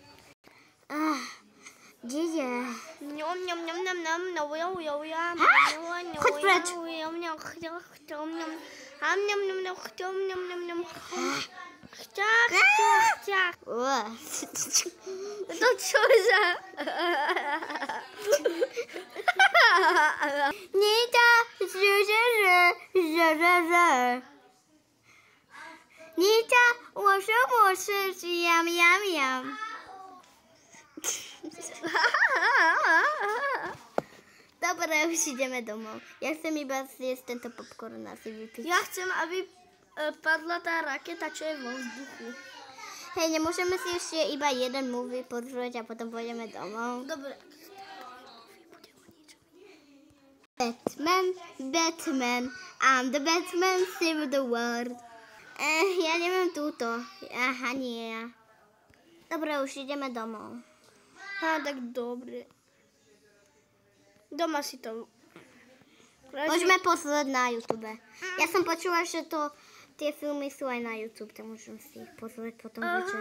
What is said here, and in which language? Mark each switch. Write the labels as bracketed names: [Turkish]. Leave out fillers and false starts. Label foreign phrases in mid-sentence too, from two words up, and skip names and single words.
[Slovak] Kde je? Choď preč. To čo za... Nita, Nita, 我说我是 yum yum yum. Dobre, už ideme domov. Ja chcem iba zjesť tento popcorn a si vypiť. Ja chcem, aby padla tá raketa, čo je vo vzduchu. Hej, nemôžeme si ešte iba jeden movie pozrieť a potom pôjdeme domov. Dobre. [English] Batman, I'm the Batman, save the world. [Slovak] Ja neviem túto. Aha, nie ja. Dobre, už ideme domov. Tak dobre. Doma si to... Môžeme pozrieť na YouTube. Ja som počula, že tie filmy sú aj na YouTube, tak môžem si ich pozrieť potom večer.